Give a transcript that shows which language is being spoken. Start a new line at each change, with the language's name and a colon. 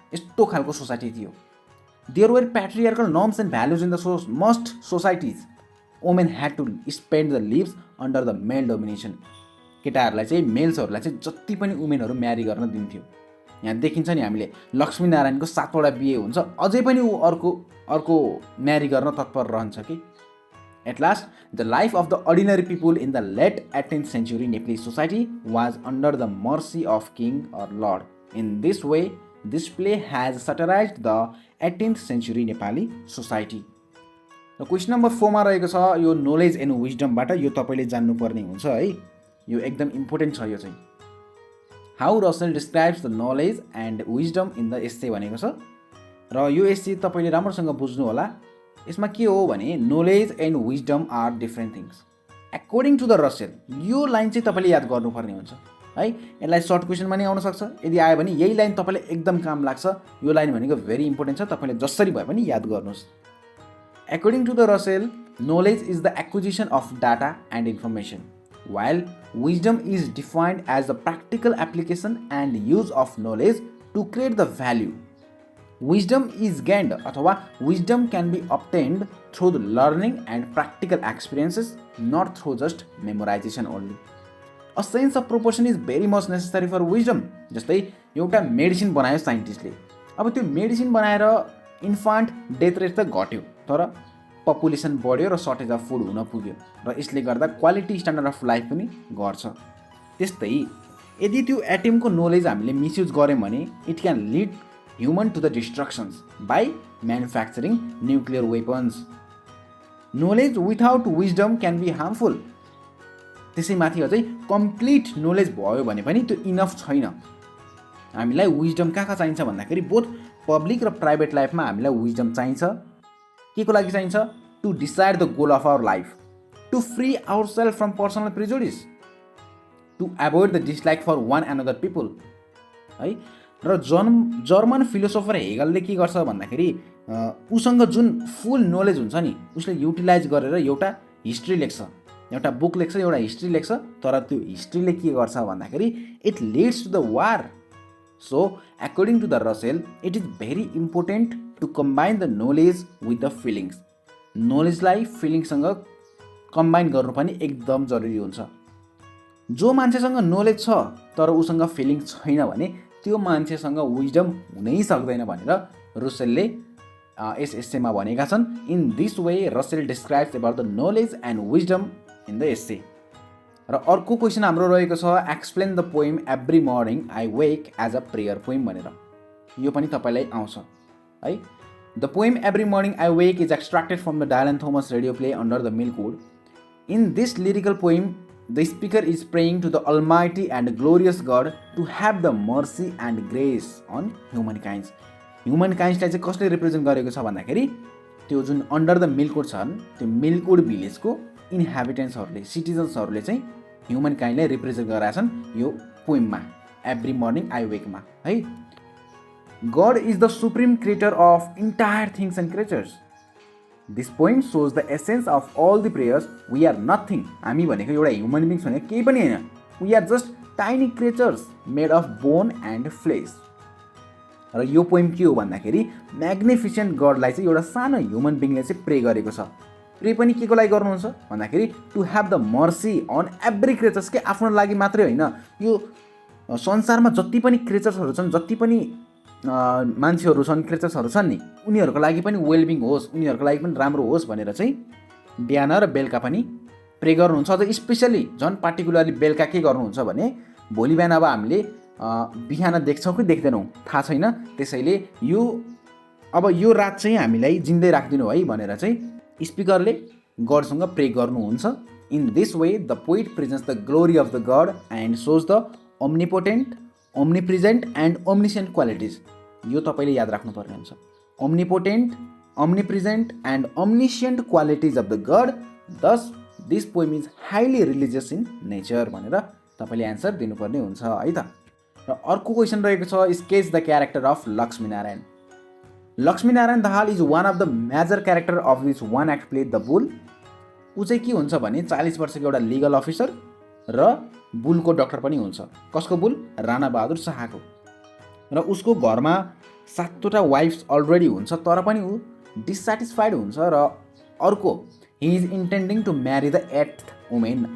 Nepali: यस्तो खालको सोसाइटी थियो।
English: There were patriarchal norms and values in the most societies. Women had to spend the lives under the male domination.
Nepali: केटाहरूलाई चाहिँ मेल्सहरूलाई चाहिँ जति पनि वुमेनहरू म्यारी गर्न दिन्थ्यो। यहाँ देखिन्छ नि हामीले लक्ष्मीनारायणको 7वटा बिहे हुन्छ, अझै पनि ऊ अर्को म्यारी गर्न तत्पर रहन्छ कि।
English: At last, the life of the ordinary people in the late 18th century Nepali society was under the mercy of king or lord. In this way, this play has satirized the 18th century Nepali society.
Nepali: र question number 4 मा रहेको छ यो knowledge and विजडमबाट। यो तपाईँले जान्नुपर्ने हुन्छ है, यो एकदम इम्पोर्टेन्ट छ। यो चाहिँ
English: how Russell describes the knowledge and wisdom in the essay
Nepali: भनेको छ। र यो एस्से तपाईँले राम्रोसँग बुझ्नु होला। यसमा के हो भने
English: Knowledge and wisdom are different things according to the Russell.
Nepali: यो लाइन चाहिँ तपाईँले याद गर्नुपर्ने हुन्छ है। यसलाई सर्ट क्वेसनमा नि आउन सक्छ, यदि आयो भने यही लाइन तपाईँले एकदम काम लाग्छ। यो लाइन भनेको भेरी इम्पोर्टेन्ट छ, तपाईँले जसरी भए पनि याद गर्नुहोस्।
English: According to the Russell, knowledge is the acquisition of data and information, while wisdom is defined as the practical application and use of knowledge to create the value. Wisdom is gained
Nepali: अथवा
English: wisdom can be obtained through the learning and practical experiences, not through just memorization only. A sense of proportion is very much necessary for wisdom.
Nepali: जस्तै एउटा medicine बनायो साइन्टिस्टले, अब त्यो medicine बनाएर इन्फान्ट death rate त घट्यो, तर पपुलेसन बढ्यो र सर्टेज अफ फुड हुन पुग्यो, र यसले गर्दा क्वालिटी स्ट्यान्डर्ड अफ लाइफ पनि घट्छ। त्यस्तै यदि त्यो एटमको नलेज हामीले मिसयुज गऱ्यौँ भने
English: It can lead human to the destructions by manufacturing nuclear weapons. Knowledge without wisdom can be harmful.
Nepali: त्यसैमाथि अझै कम्प्लिट नलेज भयो भने पनि त्यो इनफ छैन। हामीलाई विजडम कहाँ चाहिन्छ भन्दाखेरि बोथ पब्लिक र प्राइभेट लाइफमा हामीलाई विजडम चाहिन्छ। के को लागि चाहिन्छ?
English: To decide the goal of our life, to free our self from personal prejudice, to avoid the dislike for one another people है।
Nepali: र जर्मन फिलोसोफर हेगलले के गर्छ भन्दाखेरि उसँग जुन फुल नलेज हुन्छ नि उसले युटिलाइज गरेर एउटा हिस्ट्री लेख्छ, एउटा बुक लेख्छ, एउटा हिस्ट्री लेख्छ, तर त्यो हिस्ट्रीले के गर्छ भन्दाखेरि
English: It leads to the war. So according to the Russell, it is very important to combine the knowledge with the feelings.
Nepali: नलेजलाई फिलिङसँग combine गर्नु पनि एकदम जरुरी हुन्छ। जो मान्छेसँग नलेज छ तर उसँग फिलिङ छैन भने त्यो मान्छेसँग विजडम हुनै सक्दैन भनेर रसेलले यस एस्सेमा भनेका छन्।
English: In this way Russell describes about the knowledge and wisdom in the essay.
Nepali: र अर्को क्वेसन हाम्रो रहेको छ
English: explain the poem every morning I wake as a prayer poem
Nepali: भनेर। यो पनि तपाईँलाई आउँछ है।
English: The poem every morning I wake is extracted from the Dylan Thomas radio play under the Milkwood. In this lyrical poem the speaker is praying to the almighty and glorious god to have the mercy and grace on human kinds.
Nepali: Human काइन्ड्सलाई चाहिँ कसले represent गरेको छ भन्दाखेरि त्यो जुन under the मिल्कवुड छन् त्यो मिल्कवुड भिलेजको इन्हेबिटेन्ट्सहरूले, सिटिजन्सहरूले चाहिँ ह्युमन काइन्डलाई रिप्रेजेन्ट गरेका छन् यो पोइममा एभ्री मर्निङ आई वेकमा है।
English: God is the supreme creator of entire things and creatures. This poem shows the essence of all the prayers. We are nothing.
Nepali: हामी भनेको एउटा ह्युमन बिङ्स भनेको केही पनि होइन।
English: We are just tiny creatures made of bone and flesh.
Nepali: र यो poem के हो भन्दाखेरि म्याग्निफिसेन्ट गडलाई चाहिँ एउटा सानो ह्युमन बिङले चाहिँ प्रे गरेको छ। प्रे पनि के को लागि गर्नुहुन्छ भन्दाखेरि
English: To have the mercy on every creatures.
Nepali: के आफ्नो लागि मात्रै होइन, यो संसारमा जति पनि क्रिएचर्सहरू छन्, जति पनि मान्छेहरू छन्, क्रिएचर्सहरू छन् नि, उनीहरूको लागि पनि वेलबिङ होस्, उनीहरूको लागि पनि राम्रो होस् भनेर चाहिँ बिहान र बेलुका पनि प्रे गर्नुहुन्छ। अझ स्पेसली झन् पार्टिकुलरली बेलुका के गर्नुहुन्छ भने भोलि बिहान अब हामीले बिहान देख्छौँ कि देख्दैनौँ थाहा छैन, त्यसैले यो रात चाहिँ हामीलाई जिन्दै राखिदिनु है भनेर चाहिँ स्पिकरले गडसँग प्रे गर्नुहुन्छ।
English: In this way the poet presents the glory of the god and shows the omnipotent, omnipresent and omniscient qualities.
Nepali: यो तपाईले याद राख्नुपर्ने हुन्छ.
English: Omnipotent, omnipresent and omniscient qualities of the god. Thus, this poem is highly religious in nature
Nepali: भनेर तपाईले answer दिनुपर्ने हुन्छ है त. र अर्को क्वेशन रहेको छ
English: Sketch the character of Lakshmi Narayan. Lakshmi Narayan Dahal is one of the major character of this one act play the bull.
Nepali: ऊ चाहिँ के हुन्छ भने 40 वर्षको एउटा लिगल अफिसर र बुलको डक्टर पनि हुन्छ. कसको बुल? राणा बहादुर शाहको. र उसको घरमा 7वटा वाइफ्स अलरेडी हुन्छ तर पनि ऊ डिसस्याटिस्फाइड हुन्छ र अर्को
English: He is intending to marry the 8th women.